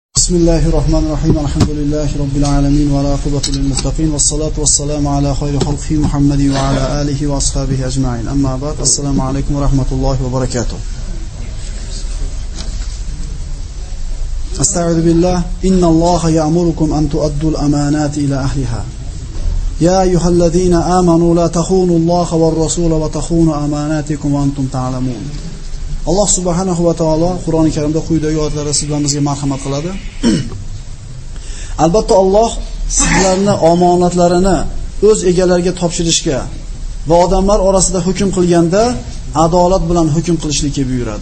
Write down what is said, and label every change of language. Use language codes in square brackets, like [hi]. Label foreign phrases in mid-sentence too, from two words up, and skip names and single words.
[ar] بسم الله الرحمن الرحيم الحمد لله رب العالمين والعاقبة للمتقين والصلاة والسلام على خير خلقه محمد وعلى آله وأصحابه أجمعين. أما بعد. السلام عليكم ورحمة الله وبركاته. أستغفر الله. إن الله يأمركم أن تؤدوا الأمانات إلى أهلها. يا أيها الذين آمنوا لا تخونوا الله والرسول وتخونوا أماناتكم وأنتم تعلمون. [uz] Alloh [ar] سبحانه وتعالى [uz] Qur'oni Karimda quyidagi oyatlarda sizlarga marhamat qiladi. Albatta Alloh sizlarni omonatlarini o'z egalariga topshirishga va odamlar orasida hukm qilganda adolat bilan hukm qilishlikka buyuradi.